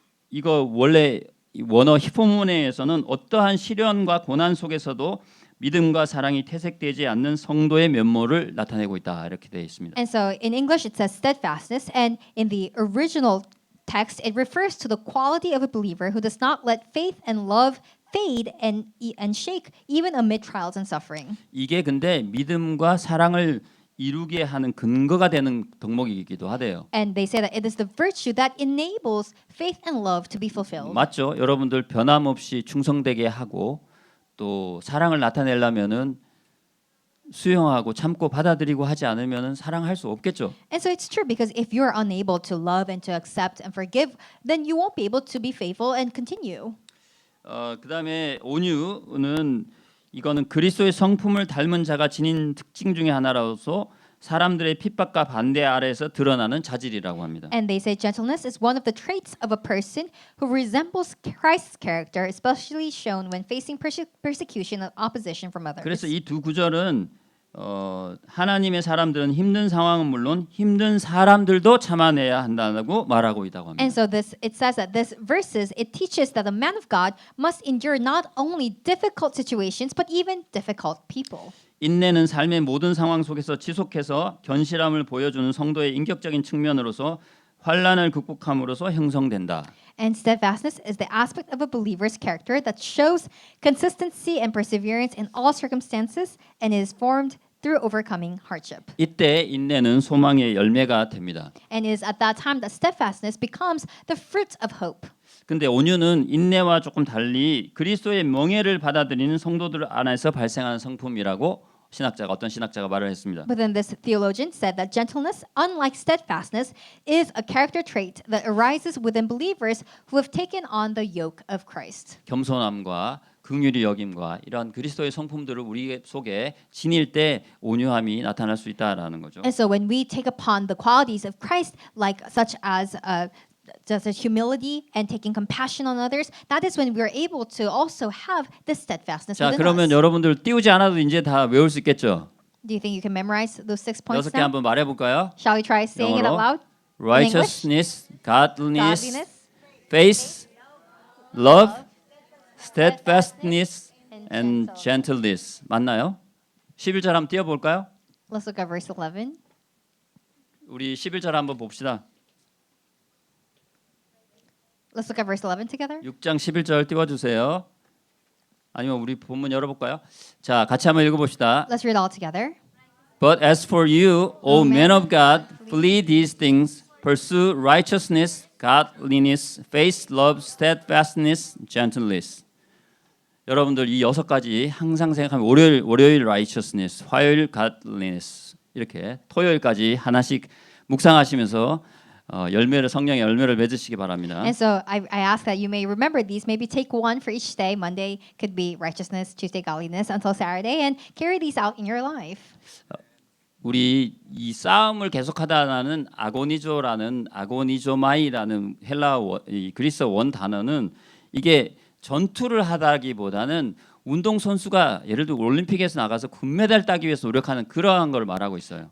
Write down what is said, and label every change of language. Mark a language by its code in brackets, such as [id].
[ko] 이거 원래 원어 히포모네에서는 어떠한 시련과 고난 속에서도 믿음과 사랑이 퇴색되지 않는 성도의 면모를 나타내고 있다 이렇게 되어 있습니다. [en] And so in English it says steadfastness, and in the original text it refers to the quality of a believer who does not let faith and love fade and shake even amid trials and suffering. [ko] 이게 근데 믿음과 사랑을 이루게 하는 근거가 되는 덕목이기도 하대요. [en] And they say that it is the virtue that enables faith and love to be fulfilled. [ko] 맞죠? 여러분들 변함없이 충성되게 하고 또 사랑을 나타내려면은 수용하고 참고 받아들이고 하지 않으면은 사랑할 수 없겠죠. [en] And so it's true, because if you're unable to love and to accept and forgive, then you won't be able to be faithful and continue. [ko] 그다음에 온유는 이거는 그리스도의 성품을 닮은 자가 지닌 특징 중에 하나로서 사람들의 핍박과 반대 아래에서 드러나는 자질이라고 합니다. [en] And they say gentleness is one of the traits of a person who resembles Christ's character, especially shown when facing persecution and opposition from others. [ko] 그래서 이 두 구절은 하나님의 사람들은 힘든 상황은 물론 힘든 사람들도 참아내야 한다고 말하고 있다고 합니다. [en] And so it says that this verses it teaches that the man of God must endure not only difficult situations but even difficult people. [ko] 인내는 삶의 모든 상황 속에서 지속해서 견실함을 보여주는 성도의 인격적인 측면으로서 환난을 극복함으로써 형성된다. [en] And steadfastness is the aspect of a believer's character that shows consistency and perseverance in all circumstances and is formed through overcoming hardship. [ko] 이때 인내는 소망의 열매가 됩니다. [en] And it is at that time that steadfastness becomes the fruit of hope. [ko] 근데 온유는 인내와 조금 달리 그리스도의 명예를 받아들이는 성도들 안에서 발생하는 성품이라고 어떤 신학자가 말을 했습니다. [en] But then this theologian said that gentleness, unlike steadfastness, is a character trait that arises within believers who have taken on the yoke of Christ. [ko] 겸손함과 긍휼히 여김과 이런 그리스도의 성품들을 우리 속에 지닐 때 온유함이 나타날 수 있다라는 거죠. [en] And so when we take upon the qualities of Christ, like such as humility and taking compassion on others, that is when we are able to also have this steadfastness [ko] 자, [en] within [ko] 그러면 [en] us. [ko] 여러분들 띄우지 않아도 이제 다 외울 수 있겠죠? [en] Do you think you can memorize those 6 points [ko] 여섯 개 [en] now? [ko] 한번 말해 볼까요? [en] Shall we try saying it out [ko] 영어로. [en] loud? Righteousness, godliness, Godliness, faith, love, steadfastness, and gentleness. [ko] 맞나요? 11절 한번 띄워 볼까요? [en] let's look at verse 11. [ko] 우리 11절 한번 봅시다. [en] Let's look at verse 11 together. [ko] 6장 11절 띄워 주세요. 아니면 우리 본문 열어 볼까요? 자, 같이 한번 읽어 봅시다. [en] Let's read all together. But as for you, O men of God, flee these things, pursue righteousness, godliness, faith, love, steadfastness, gentleness. [ko] 여러분들 이 6가지 항상 생각하면 월요일 righteousness, 화요일 godliness 이렇게 토요일까지 하나씩 묵상하시면서 성령의 열매를 맺으시기 바랍니다. [en] And so I ask that you may remember these. Maybe take one for each day. Monday could be righteousness, Tuesday godliness, until Saturday, and carry these out in your life. [ko] 우리 이 싸움을 계속하다는 아고니조마이라는 이 그리스 원 단어는 이게 전투를 하다기보다는 운동 선수가 예를 들어 올림픽에서 나가서 금메달 따기 위해서 노력하는 그러한 걸 말하고 있어요.